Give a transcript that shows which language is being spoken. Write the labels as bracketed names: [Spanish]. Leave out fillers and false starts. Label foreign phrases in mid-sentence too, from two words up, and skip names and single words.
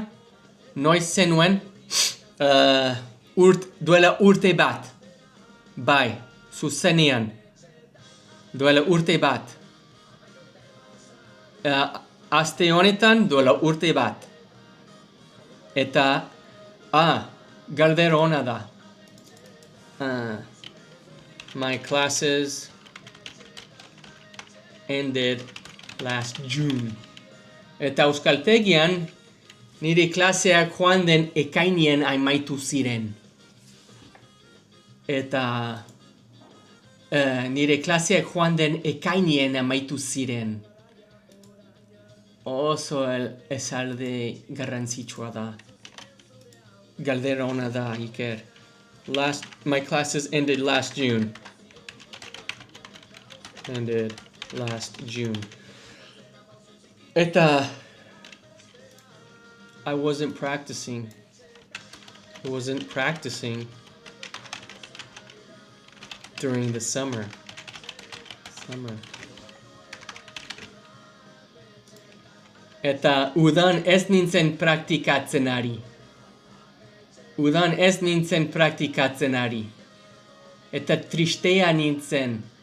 [Basque] Noiz zenuen? Duela urte bat. Bai, zuzenean. Duela urte bat. Aste honetan duela urte bat. Eta, galdera ona da. [English] My classes ended last June. [Basque] Eta euskaltegian, nire klaseak joan den ekainien amaitu ziren. Eta nire klaseak joan den ekainien amaitu ziren. Oso esalde garrantzitsua da. Galdera ona da, Iker. [English] My classes ended last June. Ended last June. Eta I wasn't practicing during the summer. [Basque] Eta udan ez nintzen praktikatzen ari. Eta tristea nintzen.